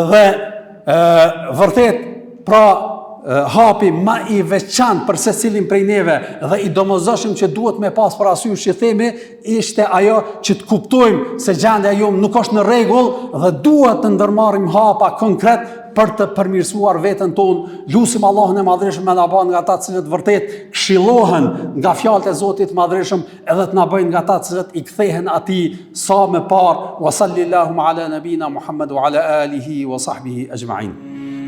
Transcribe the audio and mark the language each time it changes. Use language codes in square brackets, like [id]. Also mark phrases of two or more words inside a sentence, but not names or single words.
[sq] Dhe vërtet, pra hapi ma i veçantë për secilin prej neve dhe i domosdoshëm që duhet me pas parasysh që themi, ishte ajo që të kuptojmë se gjendja jonë nuk është në rregull dhe duhet të ndërmarrim hapa konkret për të përmirësuar veten tonë. Lutim Allahun e Madhreshëm me na bën nga ata të cilët vërtet këshillohen nga fjalët e Zotit Madhreshëm, edhe të na bëjnë nga ata të cilët i kthehen atij sa më parë. [ar] وصلى الله على نبينا محمد وعلى آله وصحبه أجمعين.